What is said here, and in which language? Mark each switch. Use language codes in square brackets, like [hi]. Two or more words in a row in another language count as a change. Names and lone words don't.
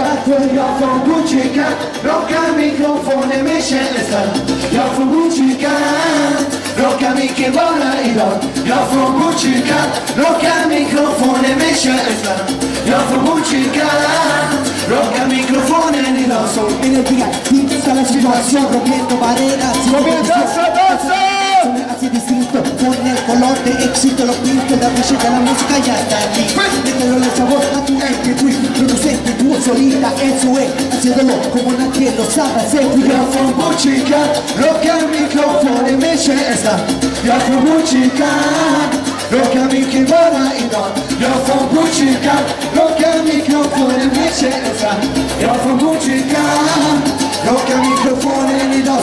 [sv] För jag från Botkyrka, rocka mikrofonen med känsla. Jag från Botkyrka, rocka micken bara idag. Jag från Botkyrka, rocka mikrofonen med känsla. Jag från Botkyrka, rocka mikrofonen idag. [es] So energía, pinta la situación, rompiendo barreras. Comienza a danzar. Así distinto, con el color de éxito, lo pinto, la música ya está aquí. Mételo el sabor a tu MP3, producente tú solita, eso es, haciéndolo como nadie lo sabe hacer. [sv] Jag från Botkyrka, rocka mikrofonen med känsla. Jag från Botkyrka, rocka mycket bara idag. Jag från Botkyrka, rocka mikrofonen med känsla. Jag från Botkyrka, rocka mikrofonen idag.